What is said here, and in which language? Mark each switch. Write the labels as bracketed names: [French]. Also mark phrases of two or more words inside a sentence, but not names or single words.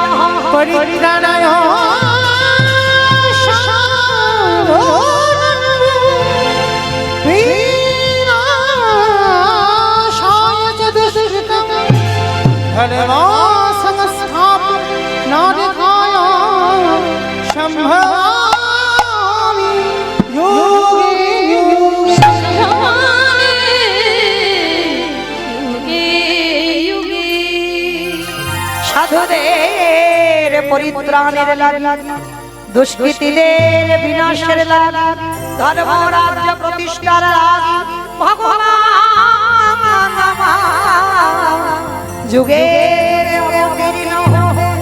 [Sanskrit] পরিত্রাণায় বিনাশায় চ দুষ্কৃতম ধর্মসংস্থাপনার্থায় সম্ভবামি যোগে যোগে। युगे युगे [Bangla] সাধুদের পরিত্রাণের লাগি, দুষ্কৃতীদের বিনাশের লাগি, ধর্ম রাজ্য প্রতিষ্ঠার লাগি ভগবান আমার যুগের অবতীর্ণ হন।